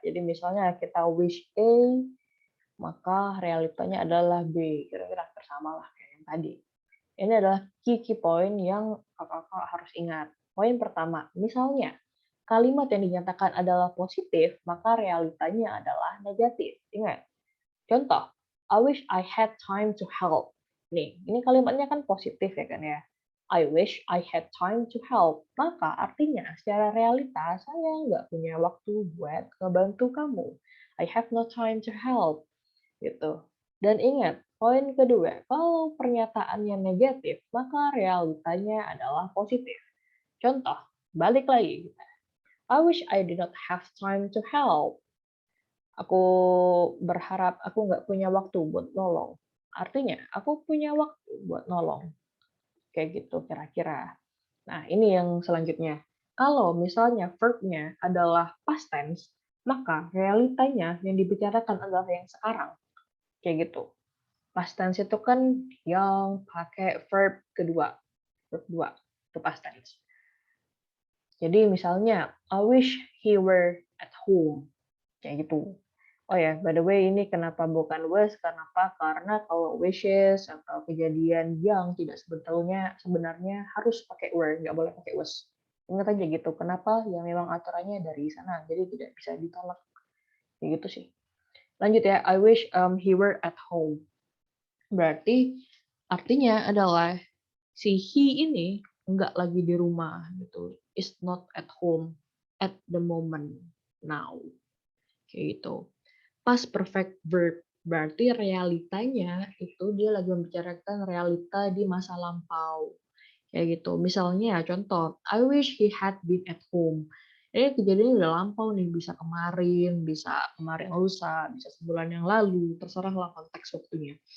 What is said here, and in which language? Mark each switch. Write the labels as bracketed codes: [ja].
[id] Jadi misalnya kita wish A, maka realitanya adalah B. Kira-kira bersama lah kayak yang tadi. Ini adalah key point yang kakak-kakak harus ingat. Poin pertama, misalnya kalimat yang dinyatakan adalah positif, maka realitanya adalah negatif. Ingat. Contoh, [en] I wish I had time to help. [id] Nih, ini kalimatnya kan positif ya kan ya. [en] I wish I had time to help. [id] Maka artinya secara realita saya nggak punya waktu buat ngebantu kamu. [en] I have no time to help. [id] Gitu. Dan ingat, poin kedua, kalau pernyataannya negatif, maka realitanya adalah positif. Contoh, balik lagi. [en] I wish I did not have time to help. [id] Aku berharap aku nggak punya waktu buat nolong. Artinya, aku punya waktu buat nolong. Kayak gitu kira-kira. Nah, ini yang selanjutnya. Kalau misalnya verb-nya adalah past tense, maka realitanya yang dibicarakan adalah yang sekarang. Kayak gitu. Past tense itu kan yang pakai verb kedua. Verb 2 itu past tense. Jadi misalnya, [en] I wish he were at home. [id] Kayak gitu. Oh ya, [en] by the way, [id] ini kenapa bukan was? Kenapa? Karena kalau wishes atau kejadian yang tidak sebenarnya harus pakai were, nggak boleh pakai was. Ingat aja gitu. Kenapa? Ya memang aturannya dari sana, jadi tidak bisa ditolak. Kayak gitu sih. Lanjut ya. [en] I wish he were at home. [id] Berarti artinya adalah si he ini nggak lagi di rumah gitu. [en] Is not at home at the moment now. [id] Kayak gitu. Past perfect verb berarti realitanya itu dia lagi membicarakan realita di masa lampau. Kayak gitu. Misalnya contoh, [en] I wish he had been at home. [id] Ini kejadiannya udah lampau nih, bisa kemarin lusa, bisa sebulan yang lalu, terserahlah konteks waktunya.